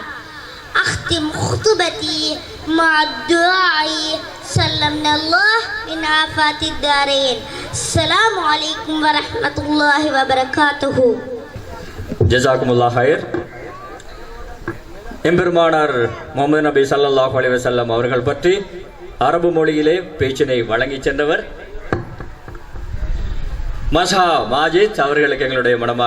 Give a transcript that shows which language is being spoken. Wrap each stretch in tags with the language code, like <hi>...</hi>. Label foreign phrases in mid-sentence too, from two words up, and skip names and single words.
<ar>أختم خطبتي مع الدعاء سلمنا الله من آفات الدارين. السلام عليكم ورحمة الله وبركاته. جزاكم الله خير.</ar> <ta>எம்பெருமானார் முஹம்மது நபி</ta> <ar>صلى الله عليه وسلم</ar> <ta>அவர்கள் பற்றி அரபு மொழியிலே பேச்சினை வழங்கி சென்றவர் மஸ்ஹா மாஜித் அவர்களுக்கு எங்களுடைய மனமார்ந்த நன்றி.</ta>